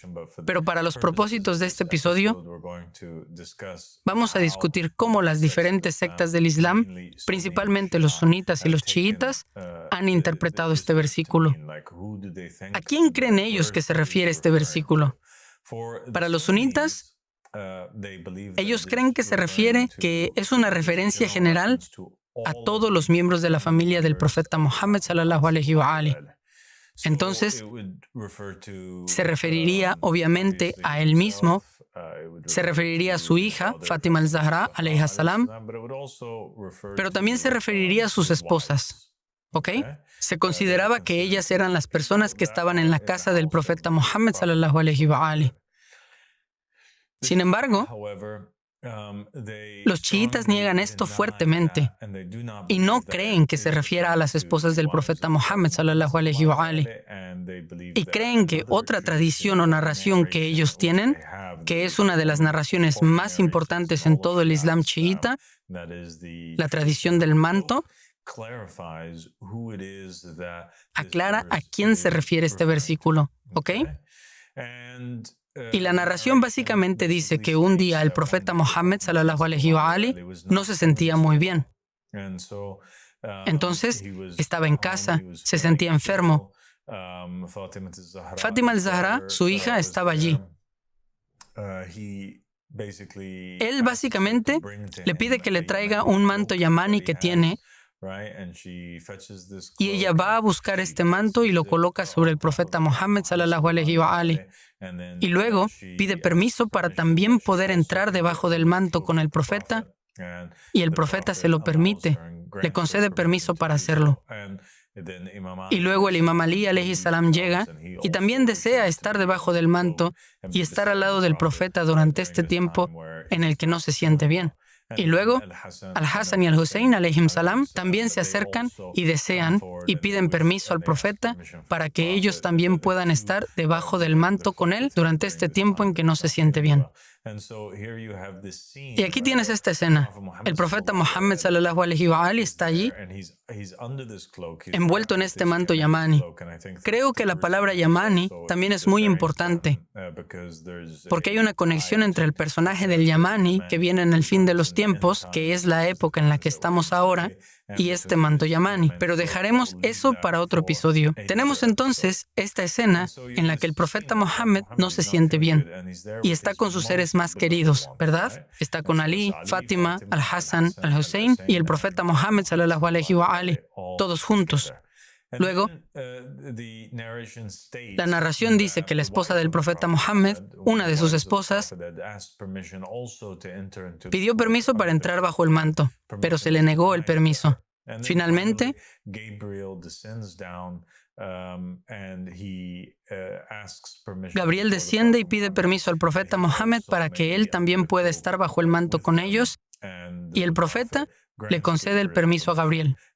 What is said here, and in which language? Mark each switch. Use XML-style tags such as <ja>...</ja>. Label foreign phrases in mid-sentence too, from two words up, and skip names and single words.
<es>Pero para los propósitos de este episodio, vamos a discutir cómo las diferentes sectas del Islam, principalmente los sunitas y los chiitas, han interpretado este versículo. ¿A quién creen ellos que se refiere este versículo? Para los sunitas, ellos creen que se refiere que es una referencia general a todos los miembros de la familia del profeta Muhammad</es> <ar>صلى الله عليه وآله.</ar> <es>Entonces, se referiría obviamente a él mismo, se referiría a su hija, Fátima al-Zahra</es> <ar>عليها السلام,</ar> <es>pero también se referiría a sus esposas. ¿Ok? Se consideraba que ellas eran las personas que estaban en la casa del profeta Muhammad</es> <ar>صلى الله عليه وآله.</ar> <es>Sin embargo, los chiitas niegan esto fuertemente y no creen que se refiera a las esposas del profeta Muhammad</es> <ar>صلى الله عليه وآله.</ar> <es>Y creen que otra tradición o narración que ellos tienen, que es una de las narraciones más importantes en todo el Islam chiita, la tradición del manto, aclara a quién se refiere este versículo. ¿Ok? Y la narración básicamente dice que un día el profeta Muhammad</es> <ar>صلى الله عليه وآله</ar> <es>no se sentía muy bien. Entonces estaba en casa, se sentía enfermo. Fátima al-Zahra, su hija, estaba allí. Él básicamente le pide que le traiga un manto yamani que tiene, y ella va a buscar este manto y lo coloca sobre el profeta Muhammad</es> <ar>صلى الله عليه وآله.</ar> <es>Y luego pide permiso para también poder entrar debajo del manto con el profeta, y el profeta se lo permite, le concede permiso para hacerlo. Y luego el imam Ali</es> <ar>عليه السلام</ar> <es>llega y también desea estar debajo del manto y estar al lado del profeta durante este tiempo en el que no se siente bien. Y luego, Al-Hassan y Al-Hussein</es> <ar>عليهم السلام</ar> <es>también se acercan y desean y piden permiso al profeta para que ellos también puedan estar debajo del manto con él durante este tiempo en que no se siente bien. Y aquí tienes esta escena. El profeta Muhammad</es> <ar>صلى الله عليه وآله</ar> <es>está allí, envuelto en este manto yamani. Creo que la palabra yamani también es muy importante, porque hay una conexión entre el personaje del yamani, que viene en el fin de los tiempos, que es la época en la que estamos ahora, y este manto yamani. Pero dejaremos eso para otro episodio. Tenemos entonces esta escena en la que el profeta Muhammad no se siente bien y está con sus seres más queridos, ¿verdad? Está con Ali, Fátima, Al-Hassan, Al-Hussein y el profeta Muhammad</es> <ar>صلى الله عليه وآله,</ar> <es>todos juntos. Luego, la narración dice que la esposa del profeta Muhammad, una de sus esposas, pidió permiso para entrar bajo el manto, pero se le negó el permiso. Finalmente, Gabriel desciende y pide permiso al profeta Muhammad para que él también pueda estar bajo el manto con ellos, y el profeta le concede el permiso a Gabriel.</es>